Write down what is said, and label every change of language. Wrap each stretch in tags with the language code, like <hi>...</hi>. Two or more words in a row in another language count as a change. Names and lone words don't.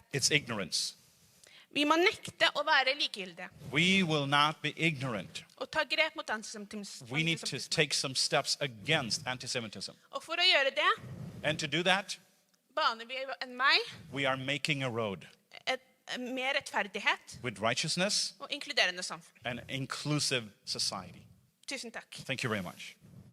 <en>it's ignorance.</en> <no>Vi må nekte å være likegyldige</no> <en>We will not be ignorant.</en> <no>og ta grep mot antisemittisme.</no> <en>We need to take some steps against anti-Semitism.</en> <no>Og for å gjøre det,</no> <en>And to do that,</en> <no>baner vi en vei,</no> <en>we are making a road</en> <no>mer rettferdighet</no> <en>with righteousness</en> <no>og inkluderende samfunn.</no> <en>and inclusive society.</en> <no>Tusen takk.</no> <en>Thank you very much.</en>